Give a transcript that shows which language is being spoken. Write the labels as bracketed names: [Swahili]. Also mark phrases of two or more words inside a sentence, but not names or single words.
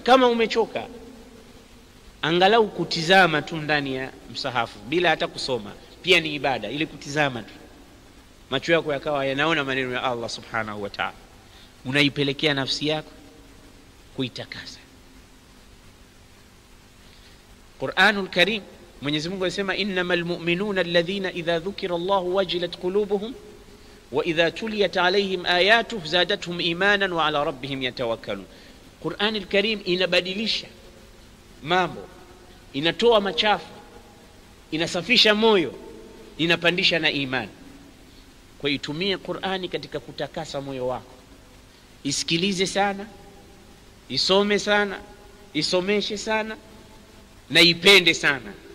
[Swahili] Kama umechoka, angalau kutizama tu ndani ya msahafu bila hata kusoma, pia ni ibada. Ile kutizama tu, macho yako yakawa yanaona maneno ya [Arabic] الله سبحانه وتعالى, [Swahili] unaipelekea nafsi yako kuitakasa. [Arabic] Qur'anul Karim, [Swahili] Mwenyezi Mungu anasema [Arabic] إنما المؤمنون الذين إذا ذكر الله وجلت قلوبهم وإذا تليت عليهم آياته زادتهم إيمانا وعلى ربهم يتوكلون. [Swahili] Qur'anul Karim inabadilisha mambo, inatoa machafu, inasafisha moyo, inapandisha na imani. Kwa itumie Qur'ani katika kutakasa moyo wako. Isikilize sana, isome sana, isomeshe sana, na ipende sana.